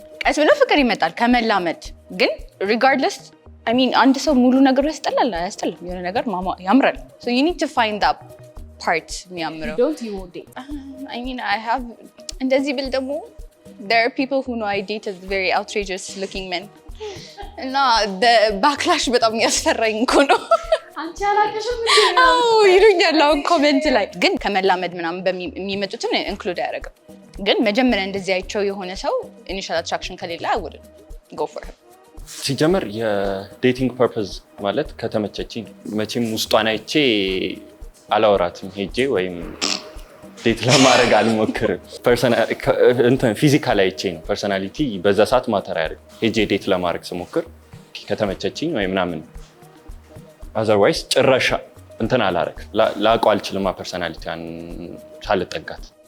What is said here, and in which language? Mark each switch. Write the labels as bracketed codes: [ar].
[am] ቀስ ብሎ ፍቅር ይመጣል ከመላመድ ግን [en] regardless I mean [am] አንድ ሰው ሙሉ ነገሩ ያስጠላል አያስጠላም የሆነ ነገር ያምራል [en] so you need to find that part [am] የሚያምረው [en] don't you want it I mean I have [am] እንደዚህ ብል ደግሞ [en] there are people who know I dated very outrageous looking men እና the backlash [am] በጣም ያስፈራኝ እኮ ነው አንቺ አላቀሽም እንዴ አዎ ይሉኛል አሁን ኮሜንት ላይ ግን ከመላመድ ምናምን በሚመጡትን ኢንክሉድ አያደርግም ግን መጀመሪያ እንደዚህ አይቸው የሆነ ሰው ኢኒሻል አትራክሽን ከሌለ [en] I wouldn't go for him [am] ሲጀመር የዴቲንግ ፐርፐዝ ማለት ከተመቸችኝ መቼም ውስጧን አይቼ አላወራትም ሄጄ ወይም ዴት ለማድረግ አልሞክርም። ፊዚካል አይቼ ነው ፐርሰናሊቲ በዛ ሰዓት ማተር ያደርግ ሄጄ ዴት ለማድረግ ስሞክር ከተመቸችኝ ወይ ምናምን አዘርዋይስ ጭራሽ አላረግ ላውቀው አልችልም ፐርሰናሊቲያን ሳልጠጋት